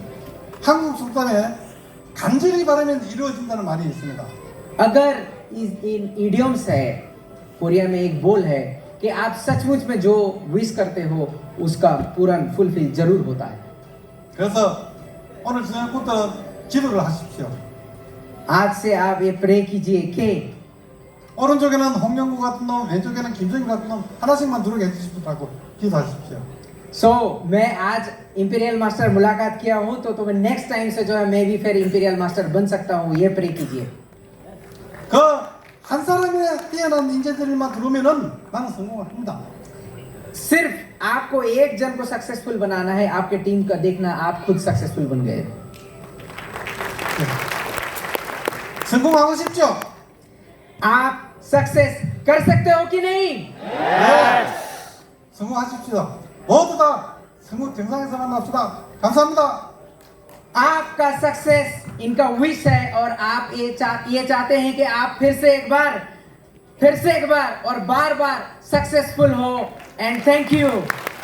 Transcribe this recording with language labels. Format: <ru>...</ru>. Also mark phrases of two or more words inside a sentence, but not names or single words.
<ko>한국 속담에 간절히 바라면 이루어진다는 말이 있습니다.</ko> <hi>अगर</hi> <en>in idioms</en> <hi>है, कोरिया में एक बोल है कि आप सचमुच में जो विश करते हो उसका पूर्ण फुलफिल जरूर होता है।</hi> <ko>그래서 오늘 저녁부터 기도를 하십시오.</ko> <hi>आज से आप ये प्रे कीजिए कि</hi> <ko>오른쪽에는 홍영구 같은 놈, 왼쪽에는 김정일 같은 놈 하나씩만 들어오게 해주시라고 기도하십시오.</ko> <hi>मैं आज</hi> <en>imperial master</en> <hi>मुलाकात किया हूँ तो मैं</hi> <en>next time</en> <hi>से जो है मैं भी फिर</hi> <en>imperial master</en> <hi>बन सकता हूँ, ये प्रे कीजिए।</hi> <ko>그 한 사람의 뛰어난 인재들만 들어오면은 나는 성공합니다.</ko> <hi>सिर्फ आपको एक जन को सक्सेसफुल बनाना है, आपके टीम का देखना आप खुद सक्सेसफुल बन गए।</hi> <ko>성공하고 싶죠?</ko> <hi>आप सक्सेस कर सकते हो कि नहीं?</hi> <ko>네. 성공하십시오. 모두 다 성공 정상에서 만납시다. 감사합니다.</ko> <hi>आपका सक्सेस इनका विश है और आप ये चाहते हैं कि आप फिर से एक बार और बार बार सक्सेसफुल हो।</hi> <en>and thank you.</en>